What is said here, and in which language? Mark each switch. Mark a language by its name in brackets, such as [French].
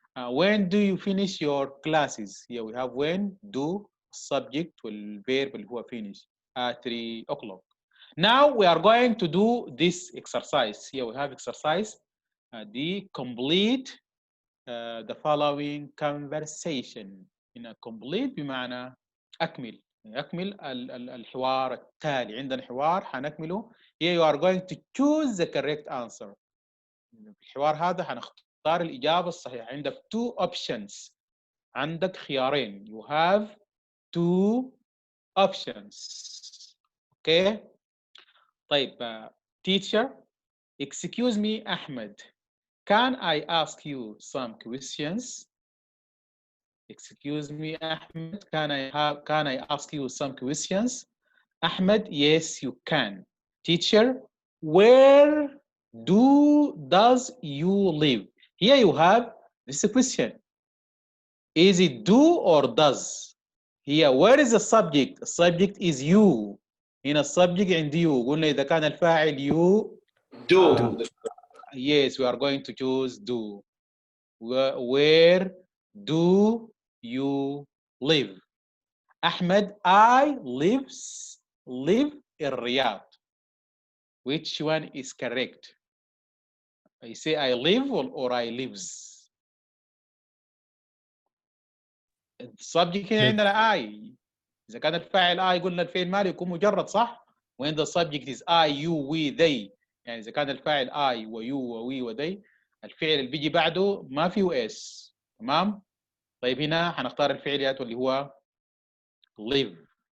[English] When do you finish your classes? Here we have when, do, subject والverb [Arabic] اللي هو [English] finish at 3 o'clock. Now we are going to do this exercise. Here we have exercise. The complete the following conversation. [Arabic] هنا complete بمعنى أكمل، أكمل الحوار التالي. عندنا حوار حنكمله. [English] Here you are going to choose the correct answer. [Arabic] في الحوار هذا حنختار الإجابة الصحيحة. عندك [English] two options، [Arabic] عندك خيارين. [English] You have two options. Okay. [Arabic] طيب [English] teacher, excuse me Ahmed, can I ask you some questions? Excuse me, Ahmed. Can I ask you some questions? Ahmed, yes, you can. Teacher, where does you live? Here you have this question. Is it do or does? Here, where is the subject? The subject is you. [Arabic] هنا السبجكت عندي you. قلنا إذا كان الفاعل you. [English] Do. Yes, we are going to choose do. Where do you live? Ahmed, I live in Riyadh. Which one is correct? I say I live or I lives. [Arabic] السبجكت هنا عندنا I. إذا كان الفاعل I قلنا الفعل مالي يكون مجرد، صح؟ [English] when the subject is I, you, we, they. [Arabic] يعني إذا كان الفاعل I ويو ووي وذي، الفعل اللي بيجي بعده ما فيه اس. تمام؟ طيب هنا حنختار الفعليات اللي هو live.